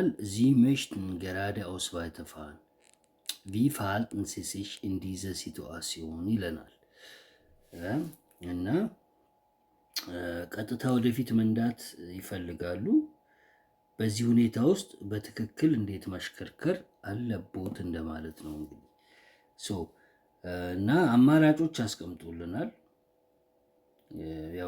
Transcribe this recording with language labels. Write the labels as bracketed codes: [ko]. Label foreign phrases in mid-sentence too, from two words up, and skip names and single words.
[de] Sie möchten gerade Ausweiter fahren. Wie verhalten Sie sich in dieser Situation [am] ይለናል እና ቀጥታ ወደፊት መንዳት ይፈልጋሉ። በዚህ ሁኔታ ውስጥ በትክክል እንዴት ማሽከርከር አለቦት እንደማለት ነው እንግዲህ እና አማራጮች አስቀምጦልናል። ያው